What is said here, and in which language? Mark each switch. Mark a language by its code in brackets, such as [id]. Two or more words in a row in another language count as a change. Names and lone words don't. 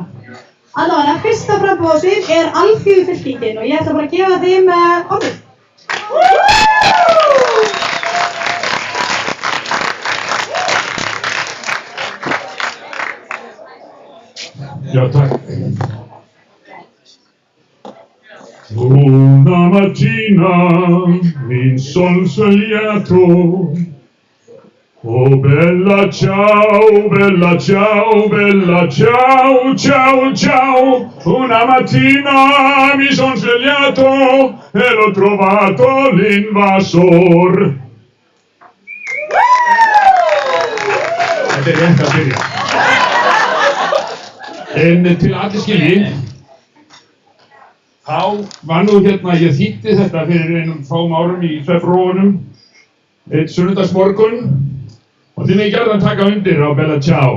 [is] Allavega, fyrsta framboð á svið Alþýðufylkingin og ég ætla bara að gefa þeim orðið. [sv] Ja, tack. [it] Una mattina in sol sogliato. Oh bella ciao, bella ciao, bella ciao, ciao, ciao. Una mattina mi son svegliato e l'ho trovato l'invasor. [is] Þetta rétt að byrja. En til allir skilji, þá var nú hérna, ég þýddi þetta fyrir einum fáum árum í svefnrofunum, einn sunnudagsmorgun og þið megið gjarnan taka undir á Bella Ciao.